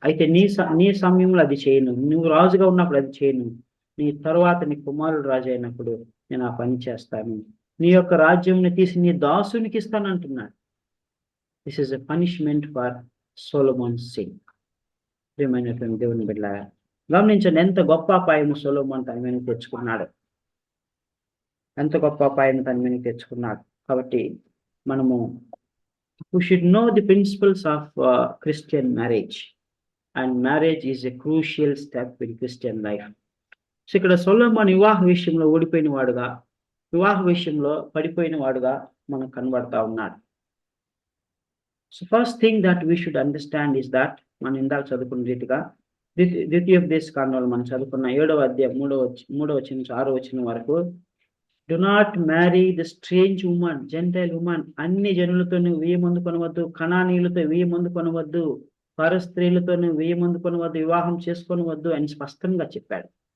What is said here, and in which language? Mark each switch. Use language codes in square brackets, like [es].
[te] అయితే నీ సమయంలో అది చేయను, నువ్వు రాజుగా ఉన్నప్పుడు అది చేయను, నీ తరువాత నీ కుమారుడు రాజు అయినప్పుడు నేను ఆ పని చేస్తాను, నీ యొక్క రాజ్యంని తీసి నీ దాసునికి ఇస్తాను అంటున్నాడు. [en] This is a punishment for Solomon's sin. [te] ప్రియమైనటువంటి దేవుని బిడ్డలారా, గమనించండి ఎంత గొప్ప అపాయము సొలొమోను తన మీద తెచ్చుకున్నాడు. ఎంత గొప్ప అపాయాన్ని తన మీద తెచ్చుకున్నాడు. కాబట్టి మనము [en] we should know the principles of Christian marriage, and marriage is a crucial step in Christian life. [te] So ఇక్కడ సొలొమోను వివాహ విషయంలో ఓడిపోయిన వాడుగా, వివాహ విషయంలో పడిపోయిన వాడుగా మనకు కనబడతా ఉన్నాడు. [en] so first thing that we should understand is that, [te] మనం ఇందాక చదువుకున్న రీతిగా ద్వితీయోపదేశకాండంలో మనం చదువుకున్న 7వ అధ్యాయం 3వ వచనం నుంచి 6వ వచనం వరకు, [en] do not marry the strange woman, gentile woman, [te] అన్ని జనులతో నువ్వు వెయ్యి మంది కొనవద్దు, కనానీయులతో వెయ్యి మంది కొనవద్దు, పర స్త్రీలతో నువ్వు వెయ్యి మంది కొనవద్దు, వివాహం చేసుకొనవద్దు అని స్పష్టంగా చెప్పాడు.